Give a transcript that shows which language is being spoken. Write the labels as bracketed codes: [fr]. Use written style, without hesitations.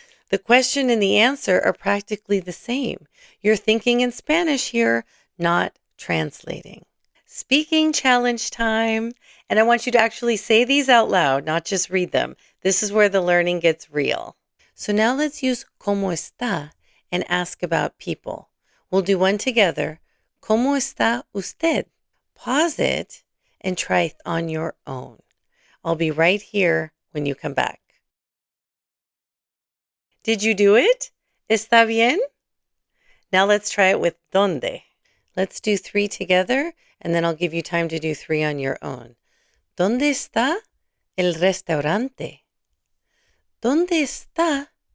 [en] The question and the answer are practically the same. You're thinking in Spanish here, not translating. Speaking challenge time. And I want you to actually say these out loud, not just read them. This is where the learning gets real. So now let's use [es] ¿Cómo está? [en] And ask about people. We'll do one together. [es] ¿Cómo está usted? [en] Pause it and try it on your own. I'll be right here when you come back. Did you do it? [es] ¿Está bien? [en] Now let's try it with ¿Dónde? Let's do 3 together, and then I'll give you time to do 3 on your own. [es] ¿Dónde está el restaurante? ¿Dónde está